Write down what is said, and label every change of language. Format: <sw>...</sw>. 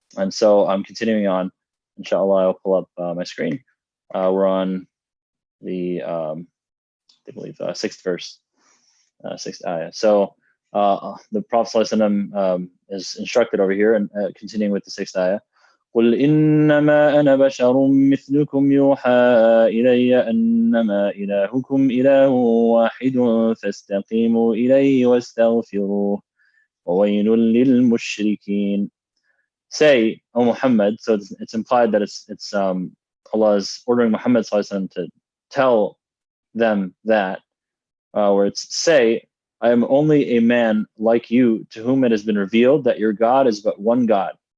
<en>And so I'm continuing on. Inshallah, I'll pull up my screen. We're on the, I believe, sixth verse, sixth ayah. So the Prophet ﷺ is instructed over here, and continuing with the sixth ayah.</en> <ar>قل إنما أنا بشر مثلكم يوحى إلي أنما إلهكم إله واحد فاستقيموا إليه واستغفروه وويل للمشركين.</ar> <en>Say, O Muhammad, so it's implied that it's Allah is ordering Muhammad to tell them that, where it's, say, I am only a man like you to whom it has been revealed that your God is but one God.</en>